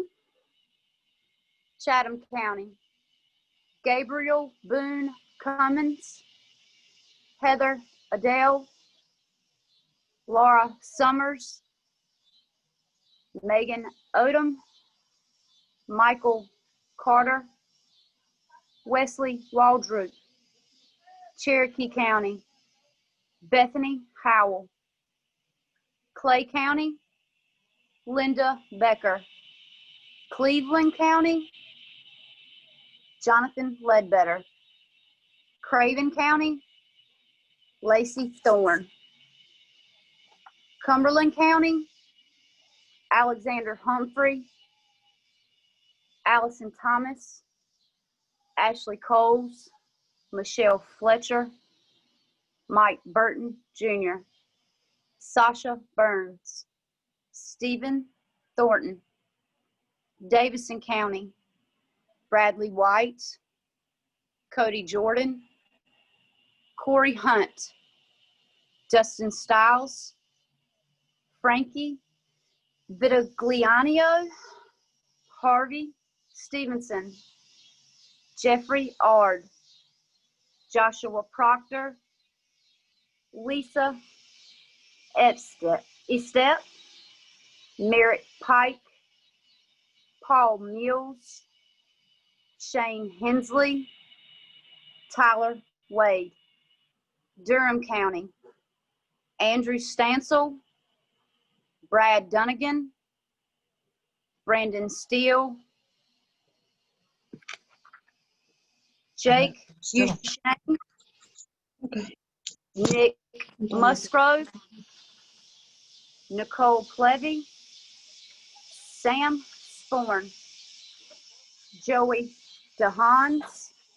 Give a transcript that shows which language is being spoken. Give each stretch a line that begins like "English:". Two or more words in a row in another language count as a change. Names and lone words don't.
English: Chatham County, Gabriel Boone Cummins, Heather Adele, Laura Summers, Megan Odom, Michael Carter, Wesley Waldroop. Cherokee County, Bethany Howell. Clay County, Linda Becker. Cleveland County, Jonathan Ledbetter. Craven County, Lacey Thorne. Cumberland County, Alexander Humphrey, Allison Thomas, Ashley Coles, Michelle Fletcher, Mike Burton Jr., Sasha Burns, Stephen Thornton. Davison County, Bradley White, Cody Jordan, Corey Hunt, Dustin Stiles, Frankie Vitagliano, Harvey Stevenson, Jeffrey Ard, Joshua Proctor, Lisa Estep, Merritt Pike, Paul Mills, Shane Hensley, Tyler Wade. Durham County, Andrew Stansel, Brad Dunnigan, Brandon Steele, Jake Ushane, Nick Musgrove, Nicole Plevy, Sam Sporn, Joey DeHaans.